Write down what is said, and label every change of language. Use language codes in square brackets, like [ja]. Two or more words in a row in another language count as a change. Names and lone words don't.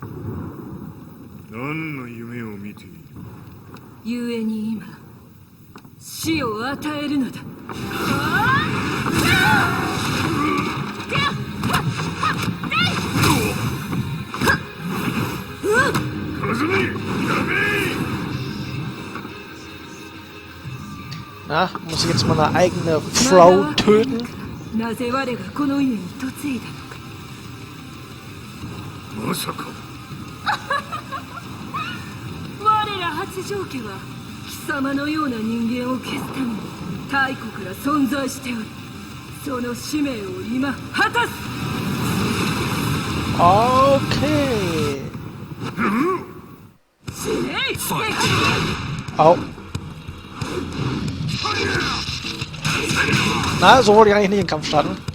[ja] 何の夢を見ている？故に今死を与えるのだ。和美、やめ！ [de] Na, muss ich jetzt meine eigene Frau töten? [ja] なぜ我がこの家に嫁いだのか。まさか。我ら八丈家は貴様のような人間を消すために太古から存在しており、その使命を今果たす。 Okay. 死ねい。 [de] Au. Na, so wollte ich eigentlich nicht den Kampf starten.